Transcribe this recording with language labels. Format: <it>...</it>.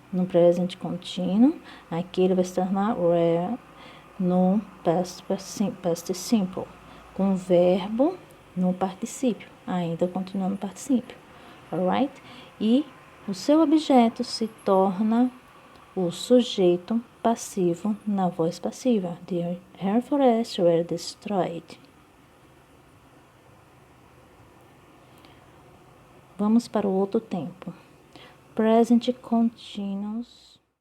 <pt>No presente contínuo, aqui ele vai se tornar were no past simple, com o verbo no particípio, ainda continuando no particípio, alright? E o seu objeto se torna o sujeito passivo na voz passiva.</pt> <en>Her forests were destroyed.</en> <pt>Vamos para o outro tempo. Present continuous.</pt>